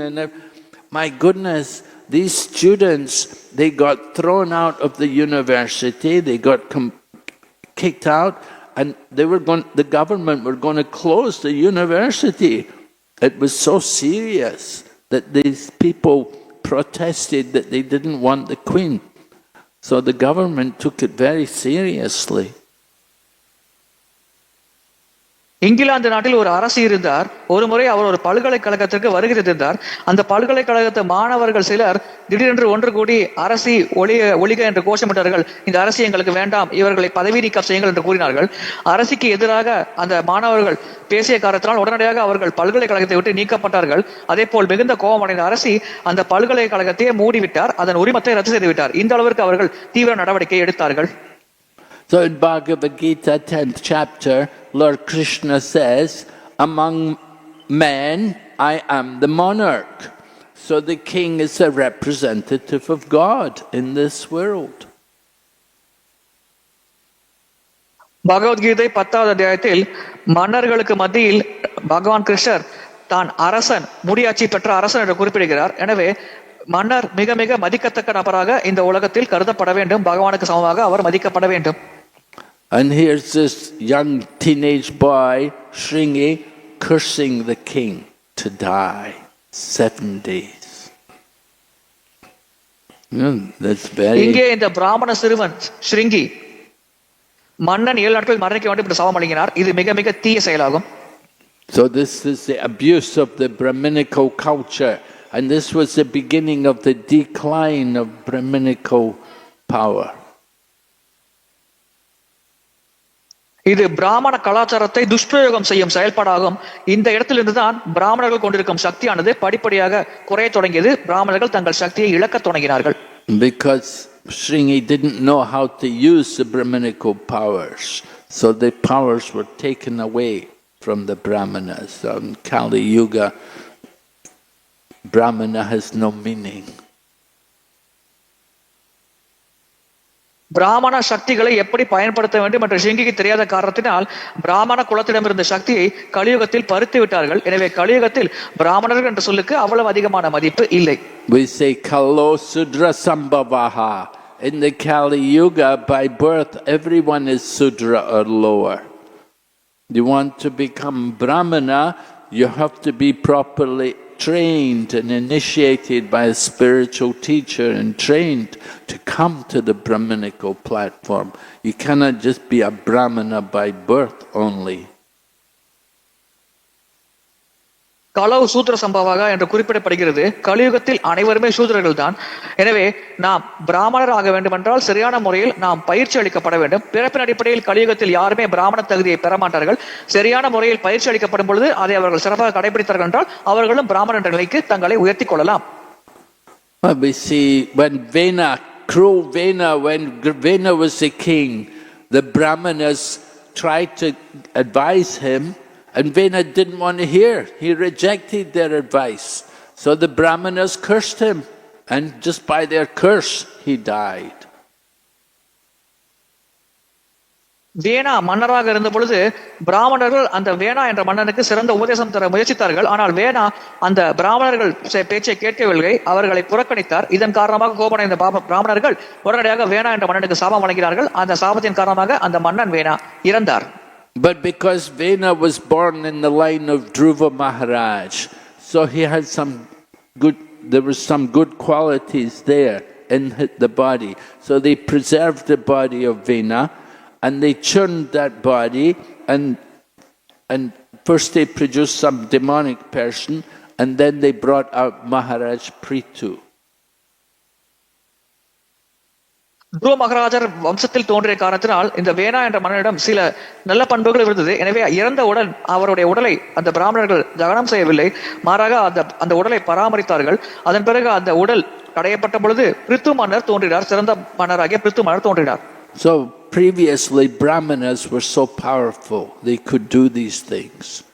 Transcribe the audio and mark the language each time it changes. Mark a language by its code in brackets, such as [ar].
[en] And my goodness, these students, they got thrown out of the university, they got kicked out, and the government were going to close the university. It was so serious that these people protested that they didn't want the Queen. So the government took it very seriously. [ta] England நாட்டில் ஒரு அரசு இருந்தார். ஒரு முறை அவர் ஒரு பல்கலைக்கழகத்திற்கு வருகை தந்தார். அந்த பல்கலைக்கழகத்து மாணவர்கள் சிலர் திடீரென்று ஒன்று கூடி அரசி ஒளிக என்று கோஷமிட்டார்கள். இந்த அரசு எங்களுக்கு வேண்டாம், இவர்களை பதவி நீக்கம் செய்யுங்கள் என்று கூறினார்கள். அரசிக்கு எதிராக அந்த மாணவர்கள் பேசிய காரணத்தினால் உடனடியாக அவர்கள் பல்கலைக்கழகத்தை விட்டு நீக்கப்பட்டார்கள். அதே போல் மிகுந்த கோபமடைந்த அரசி அந்த பல்கலைக்கழகத்தையே மூடிவிட்டார், அதன் உரிமத்தை ரத்து செய்துவிட்டார். இந்த அளவிற்கு அவர்கள் தீவிர நடவடிக்கை எடுத்தார்கள். [en] So in Bhagavad Gita, 10th chapter, Lord Krishna says, among men, I am the monarch. So the king is a representative of God in this world. [ta] Bhagavad Gita 10வது அத்தியாயத்தில் மன்னர்களுக்கு மத்தியில் பகவான் கிருஷ்ணர் தான் அரசன், முடியாட்சி பெற்ற அரசன் என்று குறிப்பிடுகிறார். எனவே மன்னர் மிக மிக மதிக்கத்தக்க நபராக இந்த உலகத்தில் கருதப்பட வேண்டும். பகவானுக்கு சமமாக அவர் மதிக்கப்பட வேண்டும். [en] And here's this young teenage boy, Shringi, cursing the king to die 7 days. That's very... [ta] இங்கே இந்த பிராமண சிறுவன் ஸ்ருங்கி மன்னன் 7 நாட்கள் மரணிக்க வேண்டும் என்று சாபம் வழங்கினார். இது மிக மிக தீய செயலாகும். [en] So this is the abuse of the Brahminical culture, and this was the beginning of the decline of Brahminical power. [ta] இது பிராமண கலாச்சாரத்தை துஷ்பிரயோகம் செய்யும் செயல்பாடாகும். இந்த இடத்திலிருந்து தான் பிராமணர்கள் கொண்டிருக்கும் சக்தியானது படிப்படியாக குறைய தொடங்கியது. பிராமணர்கள் தங்கள் சக்தியை இழக்க தொடங்கினார்கள். [en] Because Shringi didn't know how to use the Brahminical powers, so the powers were taken away from the Brahmanas. In Kali Yuga, Brahmana has no meaning. [ta] பிராமண சக்திகளை எப்படி பயன்படுத்த வேண்டும் என்ற ஷிங்கிக்கு தெரியாத காரணத்தினால் பிராமண குலத்திடமிருந்த சக்தியை கலியுகத்தில் பறித்து விட்டார்கள். எனவே கலியுகத்தில் பிராமணர்கள் என்ற சொல்லுக்கு அவ்வளவு அதிகமான மதிப்பு இல்லை. [en] We say Kalo Sudra Sambhavaha. In the Kali Yuga, by birth, everyone is Sudra or lower. You want to become Brahmana, you have to be properly trained and initiated by a spiritual teacher and trained to come to the Brahminical platform. You cannot just be a Brahmana by birth only. [ta] கலவு சூத்திர சம்பவாக என்று குறிப்பிடப்படுகிறது. கலியுகத்தில் அனைவருமே சூத்திரர்கள் தான். எனவே நாம் பிராமணர் ஆக வேண்டுமென்றால் சரியான முறையில் நாம் பயிற்சி அளிக்கப்பட வேண்டும். பிறப்பின் அடிப்படையில் கலியுகத்தில் யாருமே பிராமண தகுதியை பெற மாட்டார்கள். சரியான முறையில் பயிற்சி அளிக்கப்படும் பொழுது அதை அவர்கள் சிறப்பாக கடைபிடித்தார்கள் என்றால் அவர்களும் பிராமண என்ற நிலைக்கு தங்களை உயர்த்தி கொள்ளலாம். [en] We see when Vena, cruel Vena, when Vena was the king, the Brahmanas tried to advise him, and Vena didn't want to hear. He rejected their advice. So the Brahmanas cursed him, and just by their curse, he died. [ta] வேணா மன்னராக இருந்த பொழுது பிராமணர்கள் அந்த வேணா என்ற மன்னனுக்கு சிறந்த உபதேசம் தர முயற்சித்தார்கள். ஆனால் வேணா அந்த பிராமணர்கள் பேச்சை கேட்கவில்லை, அவர்களை புறக்கணித்தார். இதன் காரணமாக கோபமடைந்த பிராமணர்கள் உடனடியாக வேணா என்ற மன்னனுக்கு சாபம் வழங்கினார்கள். அந்த சாபத்தின் காரணமாக அந்த மன்னன் வேணா இறந்தார். [en] But because Vena was born in the line of Dhruva Maharaj, so he had there was some good qualities there in the body. So they preserved the body of Vena, and they churned that body, and first they produced some demonic person, and then they brought out Maharaj Prithu. [ta] துருவ மகாராஜர் வம்சத்தில் தோன்றிய காரணத்தினால் இந்த வேணா என்ற மன்னனிடம் சில நல்ல பண்புகள் இருந்தது. எனவே இறந்தவுடன் அவருடைய உடலை அந்த பிராமணர்கள் தகனம் செய்யவில்லை, மாறாக அந்த உடலை பராமரித்தார்கள். அதன் பிறகு அந்த உடல் கடையப்பட்ட பொழுது பிரித்து மன்னர் தோன்றினார். சிறந்த மன்னராகிய பிரித்து மன்னர் தோன்றினார். [en] So previously Brahmanas were so powerful, they could do these things.